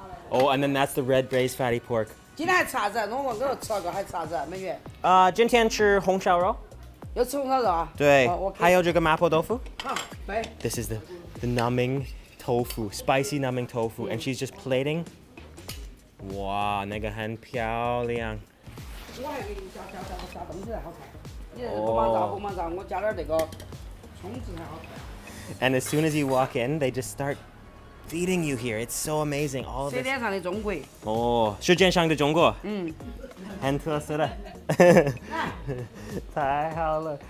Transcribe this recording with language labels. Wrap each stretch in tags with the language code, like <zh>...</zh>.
<en>Oh, and then that's the red braised fatty pork.</en> <zh>今天还吃啥子？我给我吃了个，还吃啥子？美女。今天吃红烧肉。又吃红烧肉啊？对。还有这个麻婆豆腐。好，对。</zh> <en>This is the numbing tofu, spicy numbing tofu, and she's just plating.</en> <zh>哇，那个很漂亮。我还给你加东西才好看。你不忙着，我加点这个葱子才好看。</zh> <en>And as soon as you walk in, they just start feeding you here. It's so amazing. All of this.</en> <zh>舌尖上的中国。哦，舌尖上的中国。嗯。很特色的。太好了。</zh>